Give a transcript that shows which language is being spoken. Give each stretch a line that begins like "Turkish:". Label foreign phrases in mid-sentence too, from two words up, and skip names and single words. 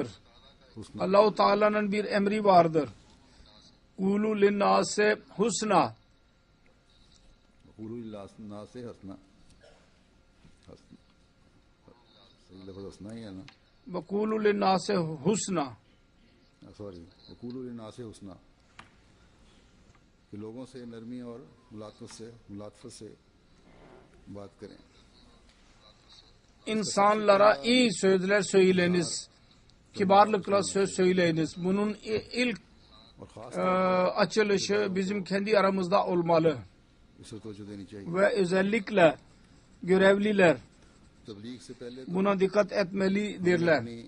Turkish: Allah-u Teala'nın bir emri vardır.
Arabic: قولوا للناس حسنا. Ve قولوا للناس حسنا.
Urdu: کہ لوگوں سے نرمی اور ملاطفت سے بات کریں.
Turkish: İnsanlara iyi sözler söyleyiniz. Kibarlıkla söz söyleyiniz. Bunun ilk açılışı bizim kendi aramızda olmalı. Ve özellikle görevliler buna dikkat etmelidirler.